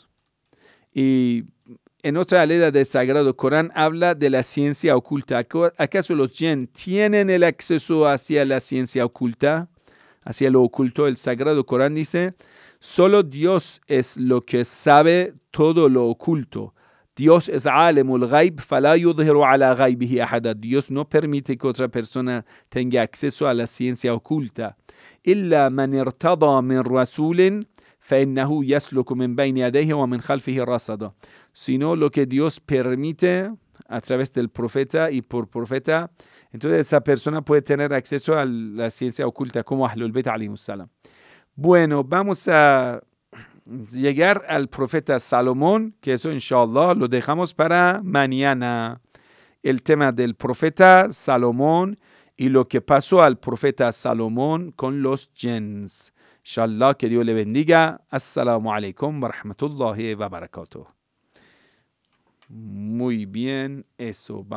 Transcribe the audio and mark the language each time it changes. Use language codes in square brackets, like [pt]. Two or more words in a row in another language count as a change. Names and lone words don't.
[es] Y en otra ley del Sagrado Corán habla de la ciencia oculta. ¿Acaso los jinn tienen el acceso hacia la ciencia oculta, hacia lo oculto? El Sagrado Corán dice, solo Dios es lo que sabe todo lo oculto. Dios es [ar] عالم الغيب فلا يظهر على غيبه أحدا. [es] Dios no permite que otra persona tenga acceso a la ciencia oculta. [ar] إلا من ارتضى من رسول, فإنه يسلك من بين يديه ومن خلفه رصدا. [es] Sino lo que Dios permite a través del profeta y por profeta, entonces esa persona puede tener acceso a la ciencia oculta como Ahlul Bayt [ar] عليهم السلام. [es] Bueno, vamos a llegar al profeta Salomón, que eso inshallah lo dejamos para mañana. El tema del profeta Salomón y lo que pasó al profeta Salomón con los jinns. Inshallah, que Dios le bendiga. [ar] السلام عليكم ورحمة الله وبركاته. [es] Muy bien, eso vamos.